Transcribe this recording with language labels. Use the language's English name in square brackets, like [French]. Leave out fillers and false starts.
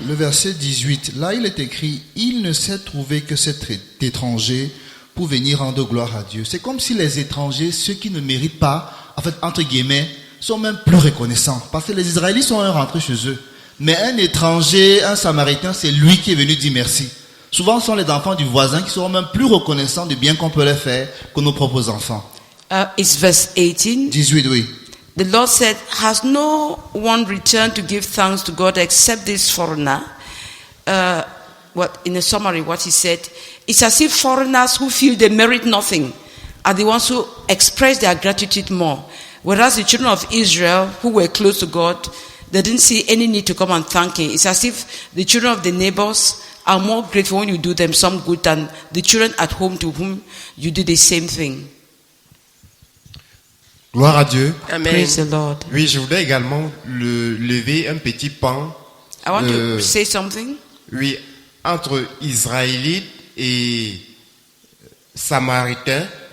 [French] Le verset 18, là il est écrit, il ne s'est trouvé que cet étranger pour venir rendre gloire à Dieu. C'est comme si les étrangers, ceux qui ne méritent pas, en fait, entre guillemets, sont même plus reconnaissants. Parce que les Israélites sont rentrés chez eux. Mais un étranger, un Samaritain, c'est lui qui est venu dire merci. Souvent, ce sont les enfants du voisin qui seront même plus reconnaissants du bien qu'on peut leur faire que nos propres enfants. [English] It's verse 18. [French] 18, oui. [English] The Lord said, has no one returned to give thanks to God except this foreigner? In a summary, what he said, it's as if foreigners who feel they merit nothing are the ones who express their gratitude more. Whereas the children of Israel, who were close to God, they didn't see any need to come and thank Him. It's as if the children of the neighbors are more grateful when you do them some good than the children at home to whom you do the same thing. [French] Gloire à Dieu. Amen. [English] Praise the Lord. [French] Oui, je voudrais également lever un petit pan. [English] I want to say something. [French] Oui, entre Israélites et Samaritains.